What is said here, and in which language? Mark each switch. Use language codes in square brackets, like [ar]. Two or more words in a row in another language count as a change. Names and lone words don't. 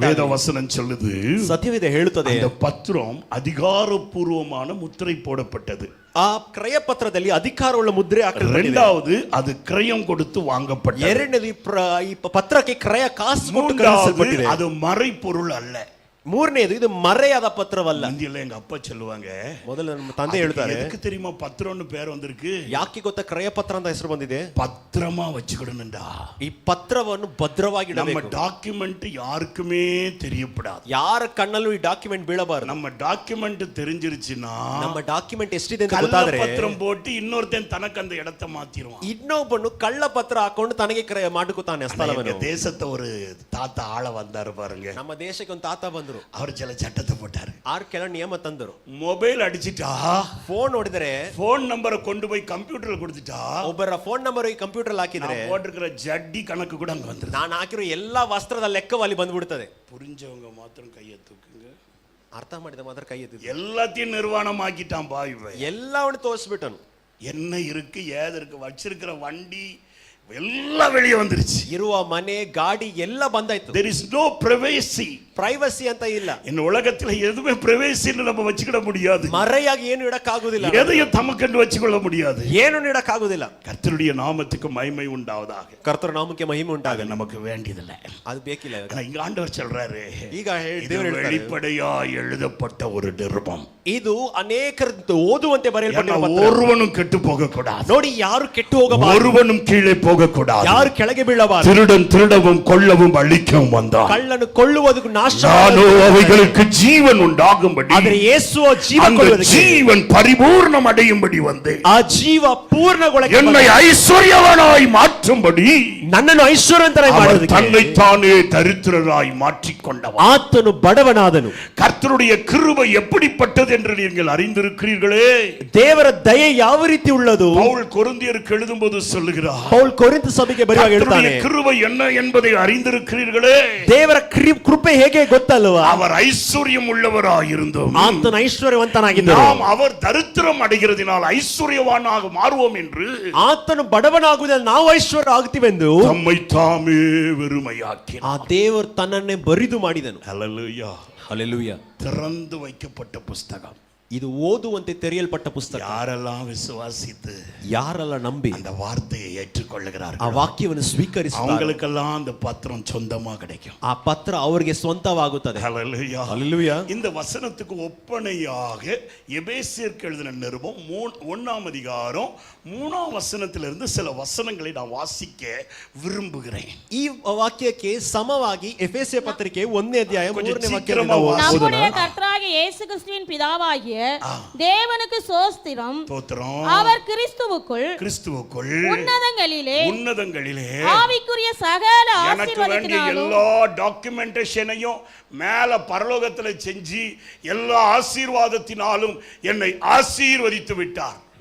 [ta] வேத வசனம் சொல்லுது, [kn] ಸತ್ಯವಿದೆ ಹೇಳುತ್ತದೆ, [ta] அந்த பத்திரம் அதிகாரப்பூர்வமான முத்திரை போடப்பட்டது. [kn] ಆ ಕ್ರಯ ಪತ್ರದಲ್ಲಿ ಅಧಿಕಾರವುಳ್ಳ ಮುದ್ರೆ ಹಾಕಲ್ಪಟ್ಟಿದೆ. [ta] இரண்டாவது, அது கிரயம் கொடுத்து வாங்கப்பட்டது. [kn] ಎರಡನೇದು ಈ ಪತ್ರಕ್ಕೆ ಕ್ರಯ ಕಾಸು ಕೊಟ್ಟು ಖರೀದಿಸಲ್ಪಟ್ಟಿದೆ. [ta] அது மறை பொருள் அல்ல. [kn] ಮೂರನೇದು, ಇದು ಮರೆಯಾದ ಪತ್ರವಲ್ಲ. [ta] இந்தியில எங்க அப்பா சொல்லுவாங்க, [kn] ಮೊದಲು ನಮ್ಮ ತಂದೆ ಹೇಳ್ತಾರೆ, [ta] எதுக்கு தெரியுமா பத்திரம்னு பேர் வந்திருக்கு? [kn] ಯಾಕೆ ಗೊತ್ತಾ ಕ್ರಯ ಪತ್ರ ಅಂತ ಹೆಸರು ಬಂದಿದೆ? [ta] பத்திரமா வச்சுக்கிடணும்டா. [kn] ಈ ಪತ್ರವನ್ನು ಭದ್ರವಾಗಿ [ta] நம்ம [kn] ಇಡಬೇಕು. [ta] டாக்குமெண்ட் யாருக்குமே தெரியப்படாது. [kn] ಯಾರ ಕಣ್ಣಲ್ಲೂ ಈ ಡಾಕ್ಯುಮೆಂಟ್ ಬೀಳಬಾರದು. [ta] நம்ம டாக்குமெண்ட் தெரிஞ்சிருச்சுன்னா, [kn] ನಮ್ಮ ಡಾಕ್ಯುಮೆಂಟ್ ಎಷ್ಟಿದೆ ಅಂತ ಗೊತ್ತಾದ್ರೆ, [ta] பத்திரம் போட்டு இன்னொருத்தன் தனக்கு அந்த இடத்தை மாத்திடுவான். [kn] ಇನ್ನೊಬ್ಬನು ಕಳ್ಳ ಪತ್ರ ಹಾಕೊಂಡು ತನಗೆ ಕ್ರಯ ಮಾಡ್ಕೊತಾನೆ ಸ್ಥಳವನ್ನು. [ta] தேசத்தை ஒரு தாத்தா ஆள வந்தாரு பாருங்க. [kn] ನಮ್ಮ ದೇಶಕ್ಕೆ ಒಂದು ತಾತ ಬಂದ್ರು. [ta] அவர் சில சட்டத்தை போட்டாரு. [kn] ಆರು ಕೆಲ ನಿಯಮ ತಂದರು. [ta] மொபைல் அடிச்சிட்டா, [kn] ಫೋನ್ ನೋಡಿದ್ರೆ, [en] phone number [ta] கொண்டு போய் கம்ப்யூட்டர்ல கொடுத்துட்டா, [kn] ಒಬ್ಬರ [en] phone number [kn] ಈ ಕಂಪ್ಯೂಟರ್ ಹಾಕಿದ್ರೆ [ta] போட்டிருக்கிற ஜட்டி கணக்கு கூட அங்க வந்துருது. [kn] ನಾನು ಹಾಕಿರೋ ಎಲ್ಲಾ ವಸ್ತ್ರದ ಲೆಕ್ಕವು ಅಲ್ಲಿ ಬಂದ್ಬಿಡ್ತದೆ. [ta] புரிஞ்சவங்க மாத்திரம் கையை தூக்குங்க. [kn] ಅರ್ಥ ಮಾಡಿದ ಮಾತ್ರ ಕೈ ಎತ್ತಿದ್ರು. [ta] எல்லாத்தையும் நிர்வாணமாக்கிட்டான் பாய். [kn] ಎಲ್ಲವನ್ನು ತೋರಿಸ್ಬಿಟ್ಟನು. [ta] என்ன இருக்கு ஏது இருக்கு, வச்சிருக்கிற வண்டி எல்லாம் வெளியே வந்துருச்சு. [kn] ಇರುವ ಮನೆ ಗಾಡಿ ಎಲ್ಲ ಬಂದಾಯ್ತು. [en] There is no privacy. [kn] ಪ್ರೈವಸಿ ಅಂತ ಇಲ್ಲ. [ta] இந்த உலகத்துல எதுவுமே privacyன்னு நம்ம வச்சுக்கிட முடியாது. [kn] ಮರೆಯಾಗಿ ಏನು ಇಡಕ್ಕಾಗುವುದಿಲ್ಲ. [ta] எதையும் தமக்கென்று வச்சுக்கொள்ள முடியாது. [kn] ಏನು ಇಡಕ್ಕಾಗುವುದಿಲ್ಲ. [ta] கர்த்தருடைய நாமத்துக்கு மகிமை உண்டாவதாக. [kn] ಕರ್ತನ ನಾಮಕ್ಕೆ ಮಹಿಮೆ ಉಂಟಾಗಲಿ. [ta] நமக்கு வேண்டியதில்லை. [kn] ಅದು ಬೇಕಿಲ್ಲ. [ta] இங்க ஆண்டவர் சொல்றாரு, [kn] ಈಗ ದೇವರು ಹೇಳ್ತಾರೆ, [ta] வெளிப்படையாய் எழுதப்பட்ட ஒரு நிருபம். [kn] ಇದು ಅನೇಕರು ಓದುವಂತೆ ಬರೆಯಲ್ಪಟ್ಟಿರುವ ಪತ್ರ. [ta] ஒருவனும் ಕೆಟ್ಟು போகக்கூடாது. [kn] ನೋಡಿ, ಯಾರು ಕೆಟ್ಟು ಹೋಗಬಾರದು. [ta] ஒருவனும் கீழே போகக்கூடாது. [kn] ಯಾರು ಕೆಳಗೆ ಬೀಳಬಾರದು. [ta] திருடன் திருடவும் கொல்லவும் அழிக்கவும் வந்தான். [kn] ಕಳ್ಳನು ಕೊಳ್ಳುವುದಕ್ಕೆ ನಾಶ [ta] நானோ அவைகளுக்கு ஜீவன் உண்டாகும்படி, [kn] ಆದರೆ ಯೇಸು ಜೀವ [ta] அந்த [kn] ಕೊಡುವುದಕ್ಕೆ, [ta] ஜீவன் பரிபூர்ணம் அடையும்படி வந்தேன். [kn] ಆ ಜೀವ ಪೂರ್ಣಗೊಳ್ಳಕ್ಕೆ, [ta] என்னை ஐஸ்வர்யவானாய் மாற்றும்படி, [kn] ನನ್ನನ್ನು ಐಶ್ವರ್ಯವಂತನಾಗಿ ಮಾಡುವುದಕ್ಕೆ [ta] தன்னைத்தானே தரித்திரராய் மாற்றிக்கொண்டவன். [kn] ಆತನು ಬಡವನಾದನು. [ta] கர்த்தருடைய கிருபை எப்படிப்பட்டது என்று நீங்கள் அறிந்திருக்கிறீர்களே. [kn] ದೇವರ ದಯೆ ಯಾವ ರೀತಿ ಉಳ್ಳದು. [ta] பவுல் கொரிந்தியருக்கு எழுதும்போது சொல்லுகிறார், [kn] ಪೌಲ್ ಕೊರಿಂಥ ಸಭೆಗೆ ಬರೆಯುವಾಗ ಹೇಳ್ತಾನೆ, [ta] கிருபை என்ன என்பதை அறிந்திருக்கிறீர்களே. [kn] ದೇವರ ಕೃಪೆ ಹೇಗೆ ಗೊತ್ತಲ್ವಾ. [ta] அவர் ஐஸ்வர்யம் உள்ளவராயிருந்தோம், [kn] ಆತನ ಐಶ್ವರ್ಯವಂತನಾಗಿದ್ದರು. [ta] நாம் அவர் தரித்திரம் அடைகிறதினால் ஐஸ்வர்யவானாக மாறுவோம் என்று, [kn] ಆತನು ಬಡವನಾಗುವುದನ್ನು ನಾವು ಐಶ್ವರ್ಯ ಆಗುತ್ತೀವೆಂದು [ta] தம்மை தாமே வெறுமையாக்கினார். [kn] ಆ ದೇವರು ತನ್ನನ್ನೇ ಬರಿದು ಮಾಡಿದನು. [ta] ஹல்லேலூயா. [kn] ಹಲ್ಲೆಲೂಯಾ. [ta] திறந்து வைக்கப்பட்ட புஸ்தகம். [kn] ಇದು ಓದುವಂತೆ ತೆರೆಯಲ್ಪಟ್ಟ ಪುಸ್ತಕ. [ta] யாரெல்லாம் விசுவாசித்து [kn] ಯಾರೆಲ್ಲ ನಂಬಿ [ta] அந்த வார்த்தையை ஏற்றுக்கொள்ளுகிறார்கள், [kn] ಆ ವಾಕ್ಯವನ್ನು ಸ್ವೀಕರಿಸುತ್ತಾರೆ, [ta] அவங்களுக்கெல்லாம் அந்த பத்திரம் சொந்தமா கிடைக்கும். [kn] ಆ ಪತ್ರ ಅವರಿಗೆ ಸ್ವಂತವಾಗುತ್ತದೆ. [ta] ஹல்லேலூயா. [kn] ಹಲ್ಲೆಲೂಯಾ. [ta] இந்த வசனத்துக்கு ஒப்பனையாக எபேசியருக்கு எழுதின நிருபம் 1ஆம் அதிகாரம் 3ஆம் வசனத்திலிருந்து சில வசனங்களை நான் வாசிக்க விரும்புகிறேன். [kn] ಈ ವಾಕ್ಯಕ್ಕೆ ಸಮವಾಗಿ ಎಫೆಸಿಯ ಪತ್ರಿಕೆ 1ನೇ ಅಧ್ಯಾಯ 3ನೇ ವಾಕ್ಯ. [ta] நம்முடைய கர்த்தராகிய இயேசு கிறிஸ்துவின் பிதாவாகிய தேவனுக்கு ஸ்தோத்திரம். அவர் கிறிஸ்துவுக்குள் உன்னதங்களிலே ஆவிக்குரிய சகல ஆசீர்வாதத்தினாலும் எல்லா டாக்குமெண்டேஷனையும் மேல பரலோகத்துல செஞ்சு எல்லா ஆசீர்வாதத்தினாலும் என்னை ஆசீர்வதித்து விட்டார்.